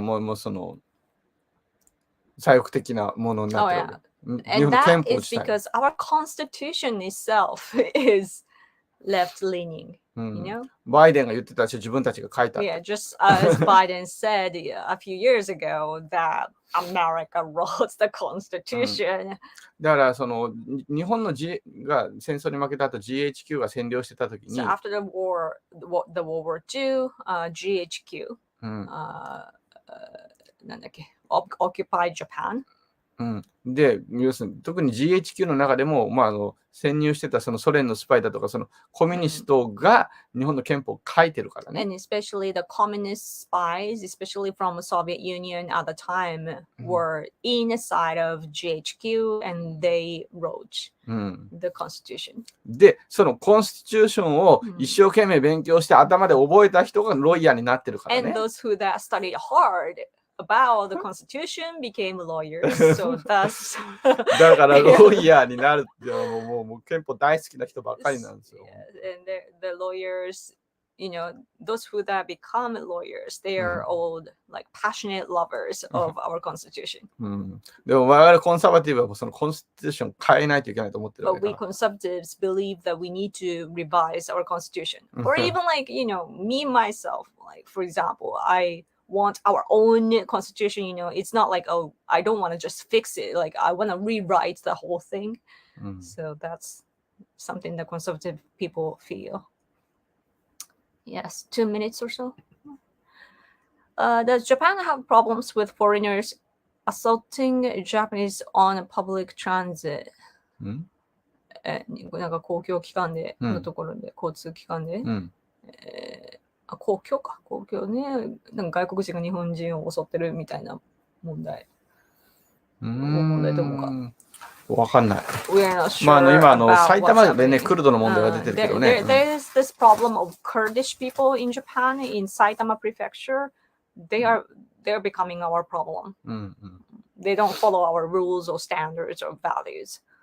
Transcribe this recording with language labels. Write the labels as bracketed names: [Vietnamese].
[Japanese] もうその左翼的なものになってるわけ。 [English] And that is because our constitution itself is left-leaning. [Japanese] バイデンが言ってたし、自分たちが書いた。 [English] Yeah, just as Biden said a few years ago that America wrote the constitution. [Japanese] だからその日本のが戦争に負けた後 GHQ が占領してた時に。 [English] So after the World War II, GHQ, [Japanese] なんだっけ、 [English] occupied Japan. [Japanese] で、要するに特に GHQ の中でも、潜入してたそのソ連のスパイだとか、そのコミュニストが日本の憲法を書いてるからね。 [English] And especially the communist spies, especially from the Soviet Union at the time, were inside of GHQ and they wrote the constitution. [Japanese] で、そのコンスティチューションを一生懸命勉強して頭で覚えた人がロイヤーになってるからね。 [English] And those who that studied hard about the constitution became lawyers. So that's [Japanese] だからロイヤーになるってもう憲法大好きな人ばっかりなんですよ。 [English] And the lawyers, those who that become lawyers, they are all like passionate lovers of our constitution. [Japanese] でも我々コンサバティブはそのコンスティチューション変えないといけないと思ってるわ [English] But [Japanese] け [English] we [Japanese] だから。 [English] conservatives believe that we need to revise our constitution. Or even like, me myself, like for example, I want our own constitution, it's not like, oh, I don't want to just fix it, like I want to rewrite the whole thing. So that's something that conservative people feel. Yes, 2 minutes or so. Does Japan have problems with foreigners assaulting Japanese on public transit? [Japanese] なんか公共機関でのところで、交通機関で、公共ね、なんか外国人が日本人を襲ってるみたいな問題。問題どこか。わかんない。 [English] We're not sure [Japanese] 今埼玉でね、クルドの問題が出てるけどね。 [English] There's this problem of Kurdish people in Japan, in Saitama Prefecture. They're becoming our problem. They don't follow our rules or standards or values.